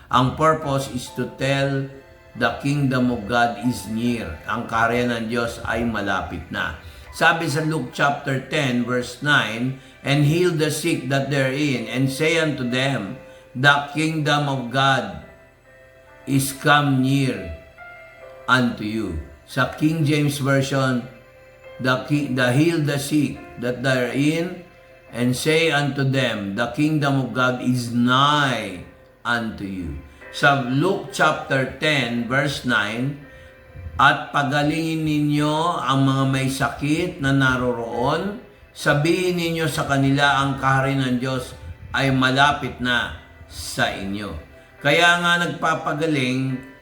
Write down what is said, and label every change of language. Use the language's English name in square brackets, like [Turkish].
[English] Ang purpose is to tell the kingdom of God is near. [Filipino] Ang kaharian ng Diyos ay malapit na. Sabi sa [English] Luke chapter 10 verse 9, and heal the sick that therein, and say unto them, the kingdom of God is come near unto you. Sa King James Version, the heal the sick that therein, and say unto them, the kingdom of God is nigh unto you. [Filipino] Sa Luke chapter 10 verse 9, at pagalingin ninyo ang mga may sakit na naroroon, sabihin ninyo sa kanila ang kaharian ng Diyos ay malapit na sa inyo. Kaya nga nagpapagaling